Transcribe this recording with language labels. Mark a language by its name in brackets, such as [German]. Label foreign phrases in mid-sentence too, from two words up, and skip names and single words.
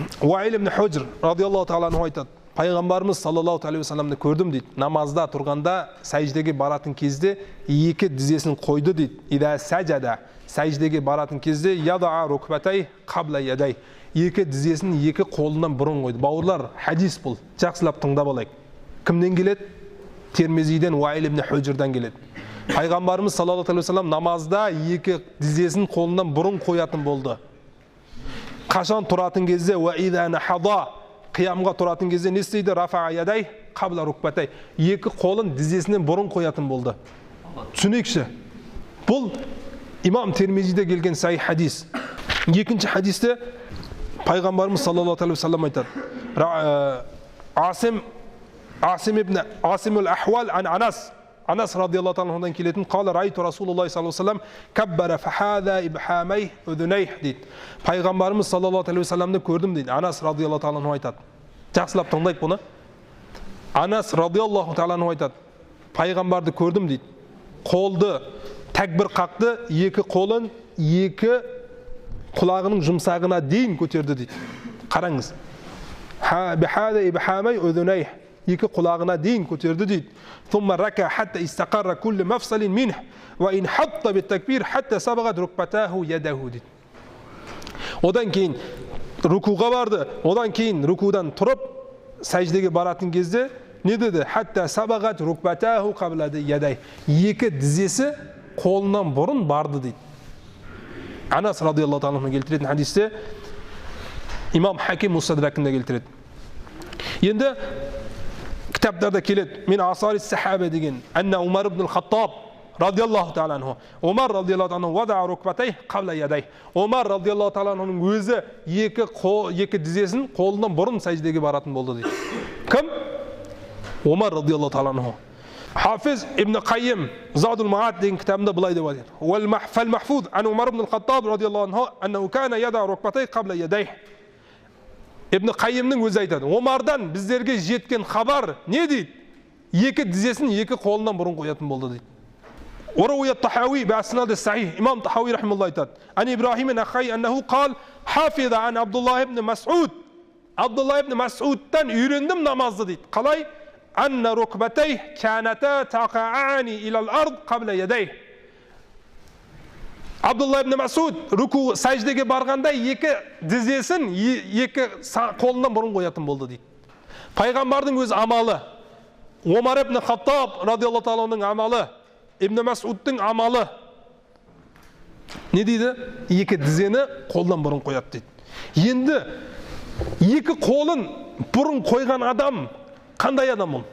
[Kazakh] Уайл ибн Худжр [Arabic] رضي الله تعالى عنه [Kazakh] айтады. Пайғамбарымыз [Arabic] صلى الله عليه وسلم [Kazakh] көрдім дейді. Намазда тұрғанда сәждеге баратын кезде екі тізесін қойды дейді. [Arabic] إذا سجد, [Kazakh] сәждеге баратын кезде [Arabic] وضع ركبتيه قبل يديه. [Kazakh] Екі тізесін екі қолынан бұрын қойды. Бауырлар, хадис бұл. Жақсылап тыңдап алайық. Кімден келеді? Термизиден Уайл ибн Худжрдан келеді. Пайғамбарымыз [Arabic] صلى الله عليه وسلم [Kazakh] намазда екі тізесін қолынан бұрын қоятын болды. Қашан тұратын кезде [Arabic] وإذا نهض, [Kazakh] қиямға тұратын кезде не істейді? [Arabic] رفع يديه قبل ركبتيه. [Kazakh] Екі қолын тізесінен бұрын қоятын болды. Түсінейікші. Бұл имам Термизиде келген сай хадис. Екінші хадисте пайғамбарымыз [Arabic] صلى الله عليه وسلم [Kazakh] айтады. [Arabic] عاصم الأحول عن أنس رضي الله тааладан келетін قال رأيت رسول الله صلى الله عليه وسلم كبر فحاذى بإبهاميه أذنيه дейді. [Kazakh] Пайғамбарымыз [Arabic] صلى الله عليه وسلم [Kazakh] көрдім дейді. Анас [Arabic] رضي الله تعالى [Kazakh] айтады. Жақсылап тыңдайық бұны. Анас [Arabic] رضي الله تعالى [Kazakh] айтады. Пайғамбарды көрдім дейді. Қолды тәкбір қақты, екі қолын екі құлағының жұмсағына дейін көтерді дейді. Қараңыз. [Arabic] حاذى بإبهاميه أذنيه, [Kazakh] екі құлағына дейін көтерді дейді. [Arabic] ثم ركع حتى استقر كل مفصل منه وإن حط بالتكبير حتى سبقت ركبتاه يده дейді. [Kazakh] Одан кейін рукуға барды. Одан кейін рукудан тұрып сәждеге баратын кезде не деді? [Arabic] حتى سبقت ركبتاه قبل يديه. [Kazakh] Екі тізесі қолынан бұрын барды дейді. Анас [Arabic] رضي الله تعالى [Kazakh] келтіретін хадисте имам Хаким Мустадракында келтіреді. Енді кітаптарда келеді. [Arabic] من آثار الصحابة деген أن عمر بن الخطاب رضي الله تعالى عنه. عمر رضي الله تعالى وضع ركبتيه قبل يديه. [Kazakh] Умар [Arabic] رضي الله تعالى [Kazakh] өзі екі тізесін қолынан бұрын сәждеге баратын болды дейді. Кім? [Arabic] عمر رضي الله تعالى عنه. [Kazakh] Хафиз ибн Қайым Задул Маат деген кітабында былай деп айтады. [Arabic] والمحفوظ عن عمر بن الخطاب رضي الله عنه أنه كان يضع ركبتيه قبل يديه. [Kazakh] Ибн Қайымның өзі айтады. Омардан біздерге жеткен хабар не дейді? Екі тізесін екі қолынан бұрын қоятын болды дейді. [Arabic] رواه الطحاوي بإسناد صحيح. [Kazakh] Имам Тахауи рахмаллаху айтады. [Arabic] عن إبراهيم النخعي أنه قال حفظ عن عبد الله بن مسعود. [Kazakh] Абдуллах ибн Мас'удтан үйрендім намазды дейді. Қалай? [Arabic] أن ركبتيه كانتا تقعان إلى الأرض قبل يديه. [Kazakh] Абдулла ибн Мас'уд руку сәждеге барғанда екі тізесін екі қолынан бұрын қоятын болды дейді. Пайғамбардың өз амалы, Омар ибн Хаттаб [Arabic] رضي الله تعالى [Kazakh] амалы, Ибн Мас'удтың амалы не дейді? Екі тізені қолдан бұрын қояды дейді. Енді екі қолын бұрын қойған адам қандай адам ол?